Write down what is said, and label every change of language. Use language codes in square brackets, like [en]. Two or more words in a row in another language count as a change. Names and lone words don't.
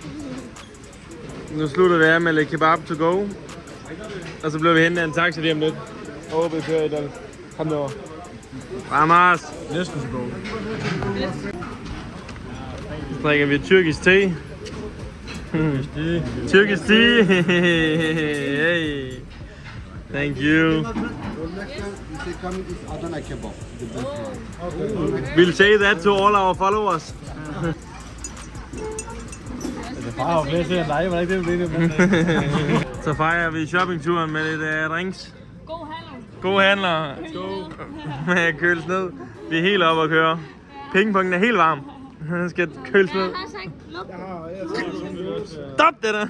[da] Nu slutter vi af med lidt kebab [en] to go. [da] Og så bliver vi hentet af en taxa lige om lidt. Og vi kører i den. Kom derover. Ramos. Næsten [en] to go. [da] Så drikker vi tyrkisk te. Tyrkisk te. Hey. [en] Thank you. We'll say that to all our followers. [da] Så fejrer vi shoppingturen med lidt drinks. God handler. Med køles ned. Vi er helt oppe at køre. Pingpongen er helt varm. Den skal køles ned. Stop det der.